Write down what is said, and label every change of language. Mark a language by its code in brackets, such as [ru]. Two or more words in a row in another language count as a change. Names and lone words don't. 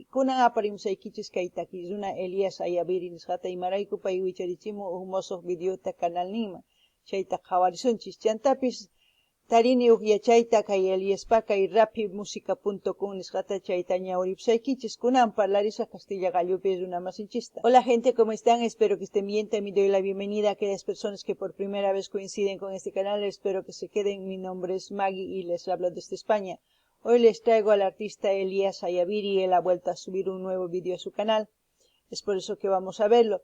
[qu] Kunan aparimsaykichis kay takilluna Elías Ayaviri nisqata imarayku pay wicharichimu mosoq videota canal ninman. Chayta qhawarisunchis chantapis tarini yachayta kay Eliaspa kay rapmusica.com nisqata chayta ñawripsaykichis kunan parlarisa Castilla Gallupi runamasinchista. [es] Hola gente, ¿cómo están? Espero que estén bien. También doy la bienvenida a aquellas personas que por primera vez coinciden con este canal. Espero que se queden. Mi nombre es Maggie y les hablo desde España. Hoy les traigo al artista Elías Ayaviri. Él ha vuelto a subir un nuevo vídeo a su canal. Es por eso que vamos a verlo.